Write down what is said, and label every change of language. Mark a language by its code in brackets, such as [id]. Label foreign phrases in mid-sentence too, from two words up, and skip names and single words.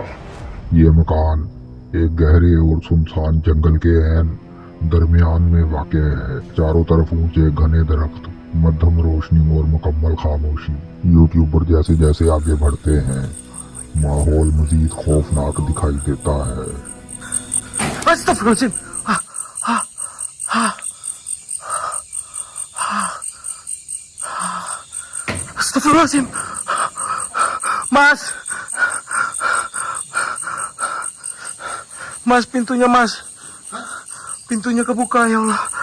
[ur] یہ مکان ایک گہرے اور سنسان جنگل کے عین درمیان میں واقع ہے. چاروں طرف اونچے گھنے درخت، مدھم روشنی اور مکمل خاموشی. یوٹیوبر جیسے جیسے آگے بڑھتے ہیں ماحول مزید خوفناک دکھائی دیتا ہے. [id] Astagfirullahaladzim. Mas, Mas, pintunya Mas, pintunya kebuka ya Allah.